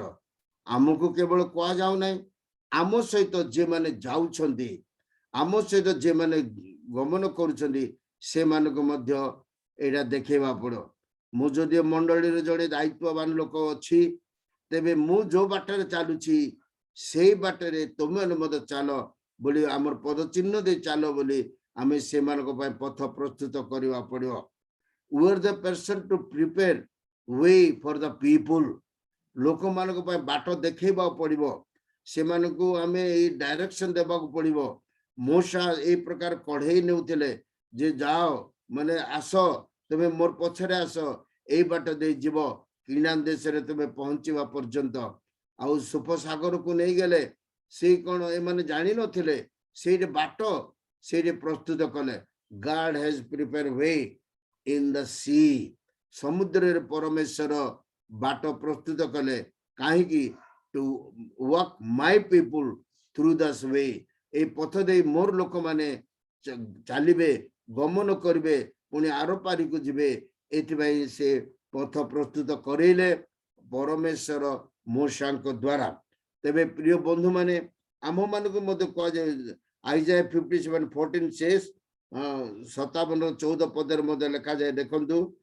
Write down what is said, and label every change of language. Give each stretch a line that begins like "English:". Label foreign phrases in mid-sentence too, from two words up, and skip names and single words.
Odia: ଆମକୁ କେବଳ କୁହାଯାଉ ନାହିଁ, ଆମ ସହିତ ଯେମାନେ ଯାଉଛନ୍ତି, ଆମ ସହିତ ଯେମାନେ ଗମନ କରୁଛନ୍ତି, ସେମାନଙ୍କୁ ମଧ୍ୟ ଏଇଟା ଦେଖେଇବା ପଡିବ। ମୁଁ ଯଦି ମଣ୍ଡଳୀରେ ଜଣେ ଦାୟିତ୍ୱବାନ ଲୋକ ଅଛି, ତେବେ ମୁଁ ଯୋଉ ବାଟରେ ଚାଲୁଛି ସେଇ ବାଟରେ ତୁମେମାନେ ମଧ୍ୟ ଚାଲ ବୋଲି, ଆମର ପଦଚିହ୍ନ ଦେଇ ଚାଲ ବୋଲି ଆମେ ସେମାନଙ୍କ ପାଇଁ ପଥ ପ୍ରସ୍ତୁତ କରିବା ପଡିବ।
English: We are the person to prepare way for the people.
Odia: ଲୋକମାନଙ୍କ ପାଇଁ ବାଟ ଦେଖେଇବାକୁ ପଡିବ। ସେମାନଙ୍କୁ ଆମେ ଏଇ ଡାଇରେକ୍ସନ ଦେବାକୁ ପଡିବ। ମୋଶା ଏଇ ପ୍ରକାର କଢେଇ ନେଉଥିଲେ ଯେ ଯାଅ ମାନେ ଆସ ତମେ ମୋର ପଛରେ ଆସ ଏଇ ବାଟ ଦେଇ ଯିବ କିନାନ ଦେଶରେ ତମେ ପହଞ୍ଚିବା ପର୍ଯ୍ୟନ୍ତ। ଆଉ ସୁପସାଗରକୁ ନେଇଗଲେ ସେ କଣ ଏମାନେ ଜାଣିନଥିଲେ ସେଇଠି ବାଟ ସେଇଠି ପ୍ରସ୍ତୁତ କଲେ।
English: God has prepared way in the sea.
Odia: ସମୁଦ୍ରରେ ପରମେଶ୍ୱର ବାଟ ପ୍ରସ୍ତୁତ କଲେ କାହିଁକି?
English: to walk my people through this way.
Odia: এই ପଥ ଦେଇ ମୋର ଲୋକମାନେ ଚାଲିବେ ଗମନ କରିବେ ପୁଣି ଆର ପାରିକୁ ଯିବେ। ଏଥିପାଇଁ ସେ ପଥ ପ୍ରସ୍ତୁତ କରେଇଲେ ପରମେଶ୍ୱର ମୋଶାଙ୍କ ଦ୍ୱାରା। ତେବେ ପ୍ରିୟ ବନ୍ଧୁ ମାନେ ଆମ ମାନଙ୍କୁ ମଧ୍ୟ କୁହାଯାଏ ଆଇଜାୟା 57:14 says 57:14 ପଦରେ ମଧ୍ୟ ଲେଖାଯାଏ ଦେଖନ୍ତୁ